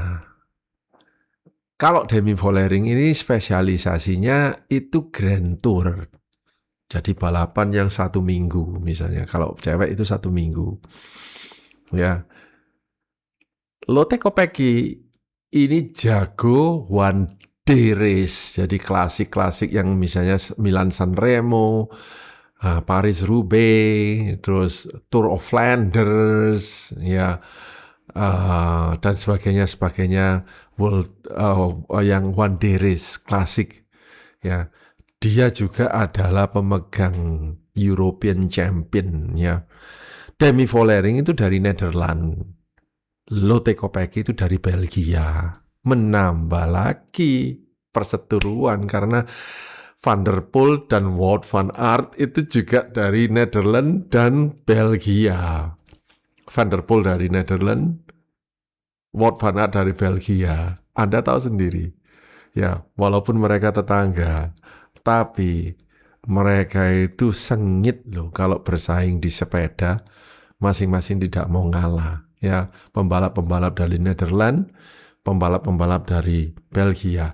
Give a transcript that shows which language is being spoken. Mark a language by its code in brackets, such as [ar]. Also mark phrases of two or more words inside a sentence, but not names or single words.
[id] Kalau Demi Vollering ini spesialisasinya itu Grand Tour. Jadi balapan yang 1 minggu misalnya. Kalau cewek itu 1 minggu. Ya. Lotte Kopecky ini jago [en] one day race. [id] Jadi klasik-klasik yang misalnya Milan San Remo, Paris-Roubaix, terus Tour of Flanders, ya, dan sebagainya world yang [en] one day race [id] klasik, ya. Dia juga adalah pemegang [en] European Champion, [id] ya. Demi Vollering itu dari Nederland, Lotte Kopecky itu dari Belgia. Menambah lagi perseteruan karena Van der Poel dan Wout van Aert itu juga dari Nederland dan Belgia. Van der Poel dari Nederland, Wout van Aert dari Belgia. Anda tahu sendiri. Ya, walaupun mereka tetangga, tapi mereka itu sengit loh kalau bersaing di sepeda, masing-masing tidak mau ngalah. Ya, pembalap-pembalap dari Nederland, pembalap-pembalap dari Belgia.